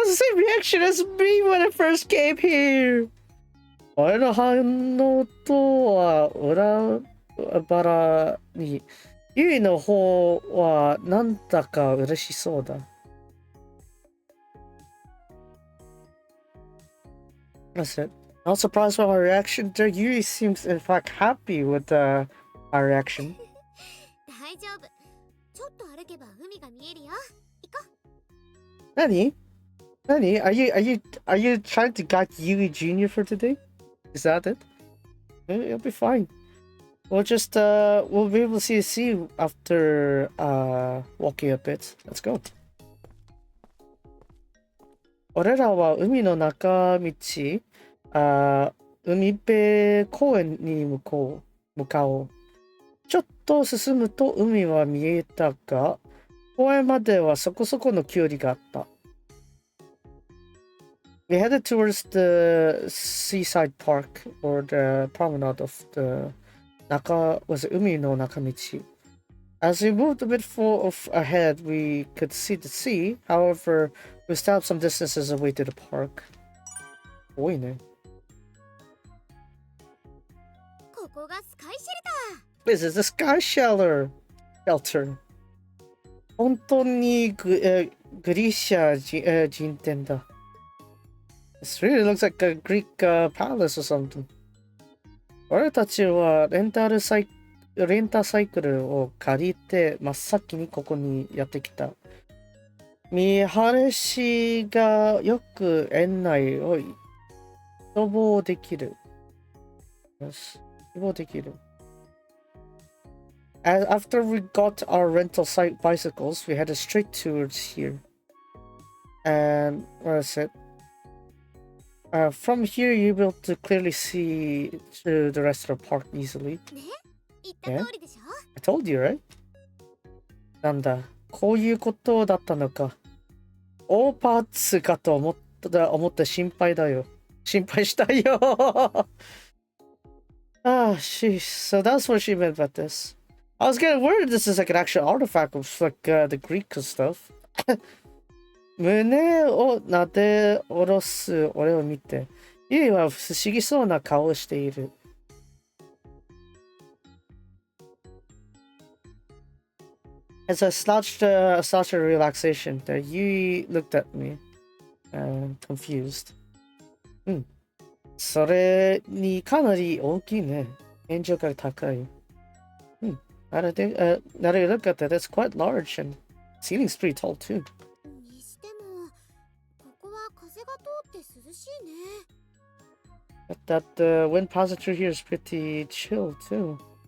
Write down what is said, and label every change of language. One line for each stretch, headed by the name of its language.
English: That's the same reaction as me when I first came here.
Japanese: 俺の反応とは裏腹に、ユイの方はなんだか嬉しそうだ。
English: That's it. Not surprised by my reaction. There, Yui seems in fact happy with our reaction.
Japanese: 大丈夫。ちょっと歩けば海が見えるよ。行こう。 Nani?
English: Are you trying to guide Yui Jr. for today? Is that it? It'll be fine. We'll just we'll be able to see after walking a bit. Let's go.
Japanese: 俺らは海の中道、海辺公園に向かおう。ちょっと進むと海は見えたが、公園まではそこそこの距離があった。
English: We headed towards the seaside park or the promenade of the海の中道。 As we moved a bit ahead, we could see the sea. However, we stopped some distances away to the park.
Japanese: 多いね。ここがスカイシェルター。
English: This is the sky shelter.
Japanese: 本当にグリシャ人店だ。
English: This really looks like a Greek palace or something.
Japanese: 俺たちはレンタサイクルを借りて真っ先にここにやってきた。見晴らしがよく園内を一望できる。
English: Yes.
Japanese: 希望できる。
English: And after we got our rental site bicycles, we headed straight towards here. And where is it? From here, you'll be able to clearly see to the rest of the park easily. Yeah? I told you, right?
Japanese: なんだ、こういうことだったのか。オーパーツかと思って心配だよ。心配したよ。Ah, sheesh.
English: So that's what she meant about this. I was getting worried this is like an actual artifact of like the Greek stuff.
Japanese: 胸を撫で下ろす俺を見て、ユイは不思議そうな顔をしている。
English: As I slouched in relaxation, Yui looked at me, confused.
Japanese: うん。それにかなり大きいね。天井が高い。うん。
English: Now that you look at it, it's quite large and ceiling's pretty tall too.
Japanese: にしても、ここは風が通って涼しいね。
English: But that the wind passing through here is pretty chill too.